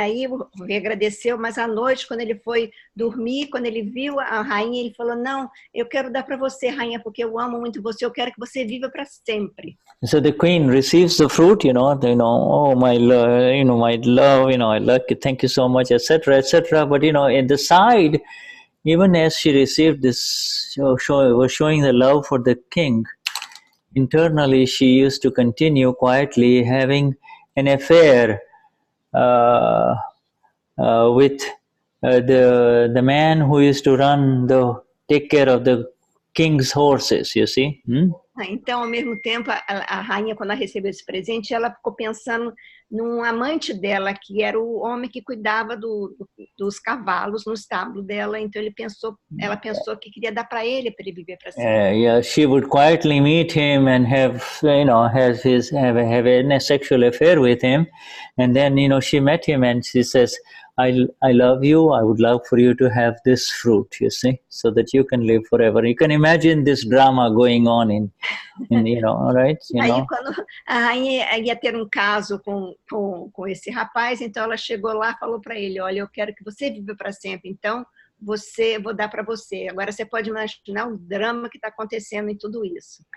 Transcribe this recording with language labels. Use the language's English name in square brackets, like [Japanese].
[Portuguese] Aí o rei agradeceu, mas à noite, quando ele foi dormir, quando ele viu a rainha, ele falou, não, eu quero dar para você, rainha, porque eu amo muito você, eu quero que você viva para sempre. [English] So the queen receives the fruit, oh my love, my love, I like it, thank you so much, etc., etc. But in the side, even as she received this, was showing the love for the king. Internally, she used to continue quietly having an affair with the man who used to take care of the king's horses, you see. [Portuguese] Então, ao mesmo tempo, a rainha, quando ela recebeu esse presente, ela ficou pensando num amante dela, que era o homem que cuidava dos cavalos no estábulo dela. Então, ela pensou que queria dar para ele viver para sempre. [English] Yeah, she would quietly meet him and have a sexual affair with him, and then she met him and she says, I love you. I would love for you to have this fruit, you see, so that you can live forever. You can imagine this drama going on in right? [Portuguese] Aí, quando a rainha ia ter um caso com esse rapaz, então ela chegou lá e falou para ele, olha, eu quero que você viva para sempre, então vou dar para você. Agora você pode imaginar o drama que está acontecendo em tudo isso.